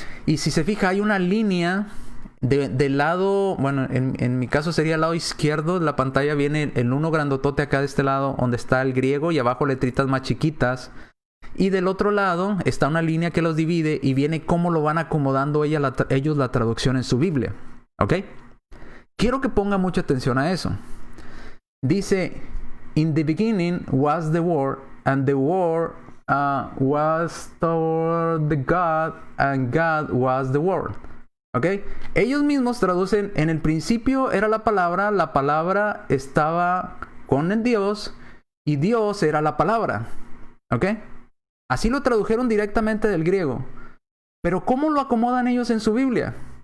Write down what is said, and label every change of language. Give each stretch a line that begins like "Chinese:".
Spanish: Y si se fija, hay una línea del lado, bueno, en mi caso sería el lado izquierdo de la pantalla, viene el 1 grandotote acá de este lado, donde está el griego, y abajo letritas más chiquitas. Y del otro lado está una línea que los divide y viene cómo lo van acomodando ellos la traducción en su Biblia. ¿Ok? Quiero que ponga mucha atención a eso. Dice,
English: in the beginning was the Word, and the Word was toward the God, and God was the Word.
Spanish: ¿Ok? Ellos mismos traducen, en el principio era la palabra estaba con el Dios, y Dios era la palabra. ¿Ok? Así lo tradujeron directamente del griego. Pero ¿cómo lo acomodan ellos en su Biblia?